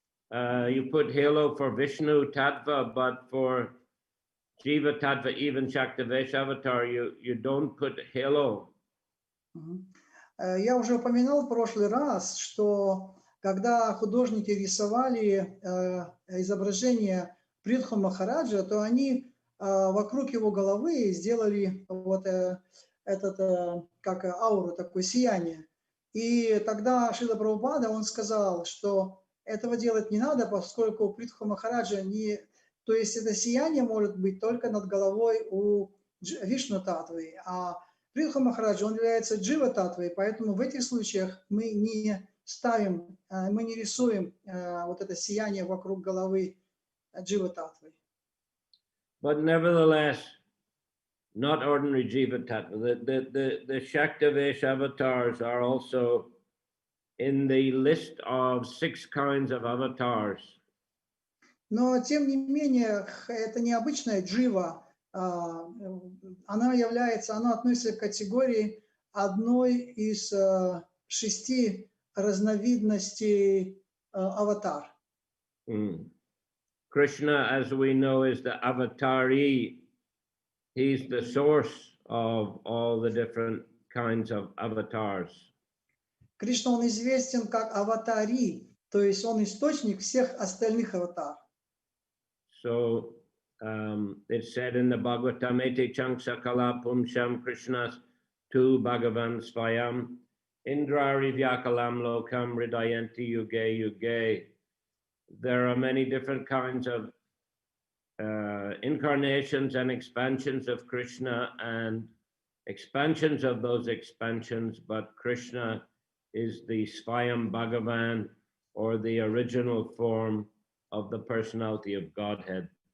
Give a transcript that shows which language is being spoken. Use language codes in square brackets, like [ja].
[en] You put halo for Vishnu Tattva, but for Jiva Tattva, even Shaktivesh Avatar, you don't put halo. [ru] Я уже упоминал в прошлый раз, что когда художники рисовали изображение Притху Махараджа, то они вокруг его головы сделали вот этот, как ауру, такое сияние. И тогда Шрила Прабхупада, он сказал, что этого делать не надо, поскольку Притху Махараджа не... То есть это сияние может быть только над головой у Вишну Татвы, а Притху Махараджа, он является Джива Татвой, поэтому в этих случаях мы не ставим, мы не рисуем вот это сияние вокруг головы Джива Татвы. [en] But nevertheless, not ordinary Jiva Tattva. The Shaktivesh avatars are also in the list of 6 kinds of avatars. [ru] Но, тем не менее, это необычная джива. Она относится к категории одной из 6 разновидностей аватар. [en] Krishna, as we know, is the avatari. He's the source of all the different kinds of avatars. [ru] Кришна, он известен как аватари, то есть он источник всех остальных аватар. [en] So it's said in the Bhagavatam, [sa] Ete Chanksa Kala Pumsham Krishnas Tu Bhagavan Svayam Indrari Vyakalam Lokam Ridayanti Yuge Yuge. [en] There are many different kinds of incarnations and expansions of Krishna and expansions of those expansions, but Krishna is the Svayam Bhagavan, or the original form of the personality of Godhead.